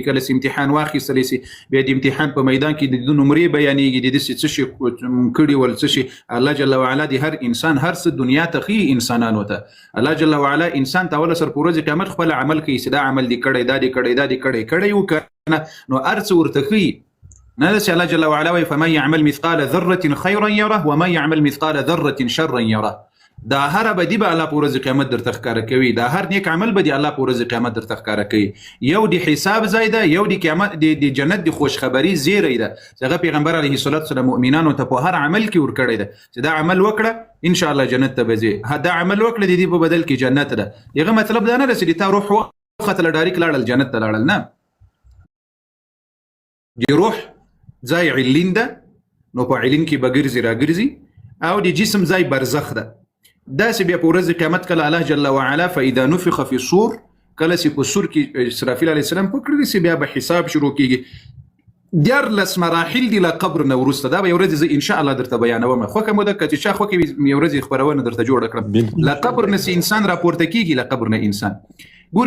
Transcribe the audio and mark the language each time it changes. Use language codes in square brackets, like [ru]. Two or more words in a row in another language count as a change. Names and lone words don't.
[ps] کله چې امتحان واخیستلی سي بیا د امتحان په میدان کې د ده نمرې بیانېږي، د دې څه شي کړي ول څه شي. [ar] الله جل وعلا [ps] د هر انسان هر څه دنیا ته ښیي انسانانو ته. [ar] الله جل وعلا [ps] انسان ته اوله سر په ورځ قیامت خپل عمل کوي چې دا عمل دې کړی، دا دې کړی، دا دې کړی وکړه، نو هر څه ورته ښیي. نه ده چې [ar] الله جل وعلا [ps] وایي [ar] فمن يعمل مثقال ذرة خيرا يره ومن يعمل مثقال ذرة شرا يره. [ps] دا هر بدی به الله په ورځ قیامت درته ښکاره کوي، دا هر نیک عمل به د الله په ورځ قیامت درته ښکاره کوي. یو د حساب ځای ده، یو د قیامت د جنت د خوشخبری زیری ده چې هغه پیغمبر [ar] علیه الصلاة والسلام [ps] مؤمنانو ته په هر عمل کې ورکړی ده چې دا عمل وکړه [ar] ان شاء الله [ps] جنت ته به ځې، دا عمل وکړه د دې په بدل کې جنت ده. هغه مطلب دا نه ده چې تا روح وختله ډایرکټ لاړل جنت ته لاړل، نه. د روح ځای علین ده، نو په علین کې به ګرځي راګرځي، او د جسم ځای برزخ ده. داسې بیا په ورځ قیامت کله [ar] الله جل وعلا فاذا نفخ فی الصور، [ps] کله چې په سور کې اسرافیل [ar] علیه السلام [ps] پکړي سي بیا به حساب شروع کیږي. 14 مراحل دي له قبر نه وروسته. دا به یو ورځ [ar] ان شاء الله [ps] درته بیانوم، خو کوم ده چې چا خو کې یو ورځ خبرونه درته جوړ کړم. له قبر نه انسان راپورته کیږي، له قبر نه انسان ګوري.